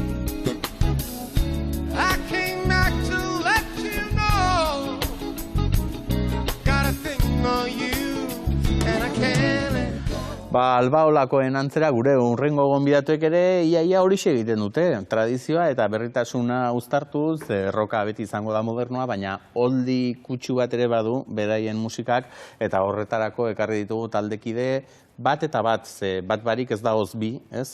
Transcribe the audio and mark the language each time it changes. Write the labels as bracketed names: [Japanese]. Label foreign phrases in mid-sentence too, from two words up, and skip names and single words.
[English] I came back to let you know. Got a thing on you, and I can't let go. [Basque] Albaolakoen antzera gure hurrengo gonbidatuek ere iaia horixe egiten dute. Tradizioa eta berritasuna uztartuz, roka beti izango da modernoa, baina oldi kutsu bat ere badu beraien musikak, eta horretarako ekarri ditugu taldekide bat eta bat, bat barik ez da bi, ez?